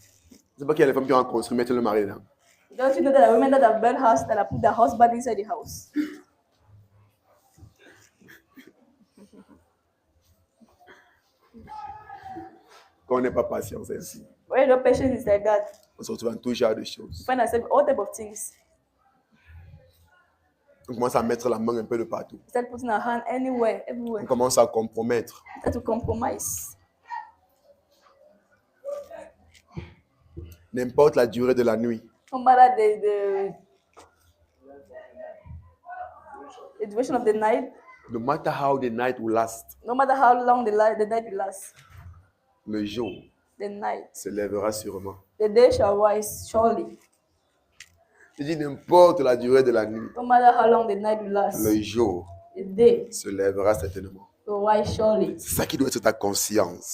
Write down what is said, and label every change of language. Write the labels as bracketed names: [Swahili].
[French] Je ne sais pas qu'il y a des femmes qui ont construit, mettre le mari dedans. [English] Don't you know that there are women that have built house that have put their husband inside the house? [French] Quand on n'est pas patient, c'est ainsi. [English] When your patience is like that, [French] On se retrouve dans tout genre de choses. [English] you find yourself all type of things. [French] On commence à mettre la main un peu de partout. [English] You start putting our hand anywhere, everywhere. [French] On commence à compromettre. [English] You start to compromise. [French] N'importe la durée de la nuit. [English] No matter the duration of the night, No matter how the night will last, no matter how long the night will last, [French] le jour [English] the night, [French] se lèvera sûrement. [English] the day shall rise surely. [French] Je dis n'importe la durée de la nuit, [English] No matter how long the night will last, [French] le jour [English] the day [French] se lèvera certainement. [English] will rise surely. [French] C'est ça qui doit être ta conscience.